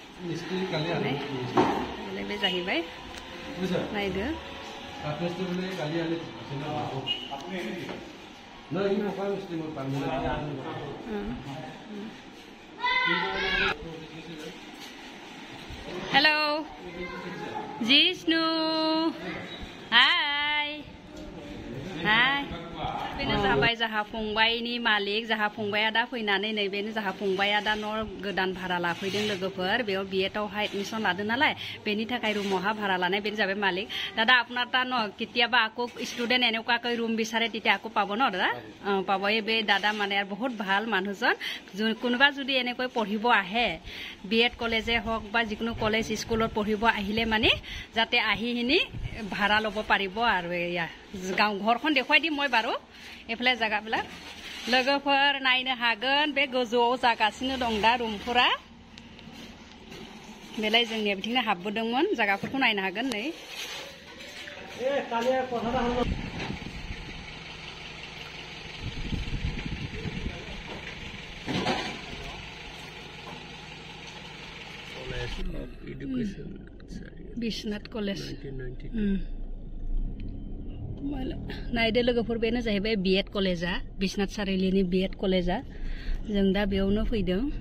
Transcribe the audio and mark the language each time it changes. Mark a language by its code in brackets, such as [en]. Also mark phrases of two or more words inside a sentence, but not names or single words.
[brx] बे जाहैबाय नायदो हेलो जिष्णु हाय बेनो जाबाय जाहा फंबायनि मालिक जाहा फंबाया दा फैनानै नैबेनो जाहा फंबाया दा न' गोदान भारा लाफैदों लोगोफोर बेयाव बिएडआवहाय एडमिशन लादों नालाय बेनि थाखाय रुमावहा भारा लानाय बेनो जाबाय मालिक दादा [as] আপোনাৰ তা ন কেতিয়াবা আকৌ ষ্টুডেন্ট এনেকুৱাকৈ ৰুম বিচাৰে তেতিয়া আকৌ পাব ন দাদা পাব এই বে দাদা মানে বহুত ভাল মানুহজন কোনোবা যদি এনেকৈ পঢ়িব আহে বিএড কলেজে হওক বা যিকোনো কলেজ স্কুলত পঢ়িব আহিলে মানে যাতে আহিহিনি ভাড়া ল'ব পাৰিব আৰু এয়া গাঁও ঘৰখন দেখুৱাই দিম মই বাৰু [brx] एफाले जागाবিলাক लोगोफोर नायनो हागोन बे गोजौआव जागासिनो दं दा रुमफोरा बेलाय जोंनिया बिथिंनो हाबबोदोंमोन जागाफोरखौ नायनो हागोन नै बिश्वनाथ कलेज नायदो लोगोफोर बेनो जाहैबाय बिएड कलेजा बिश्वनाथ सारिआलिनि बिएड कलेजा जों दा बेयावनो फैदों